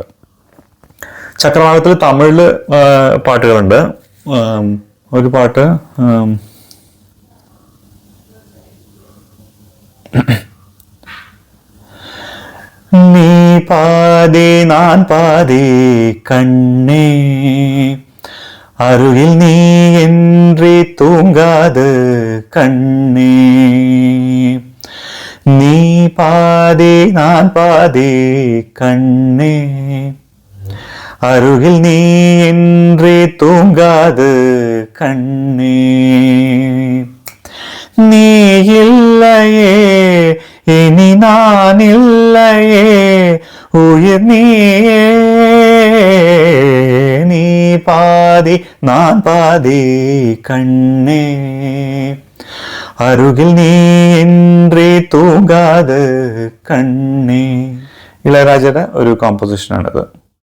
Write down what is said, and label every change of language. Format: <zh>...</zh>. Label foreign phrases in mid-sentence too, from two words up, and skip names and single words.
<ml>ചക്രവാകത്തിൽ തമിഴിൽ പാട്ടുകളുണ്ട്. ഒരു പാട്ട് നീ പാതി ഞാൻ പാതി കണ്ണേ,</ml> <ta>அருகில் நீ என்று தூங்காது கண்ணே, நீ பாதி நான் பாதி கண்ணே, அருகில் நீ என்று தூங்காது கண்ணே, நீ இல்லையே இனி நான் இல்லையே உயிர் நீயே, நீ பாதி நான் பாதி கண்ணே, அருகில் நீ இன்றி தூங்காதே கண்ணே.</ta> <ml>ഇളയരാജയുടെ ഒരു കോമ്പോസിഷനാണിത്.</ml>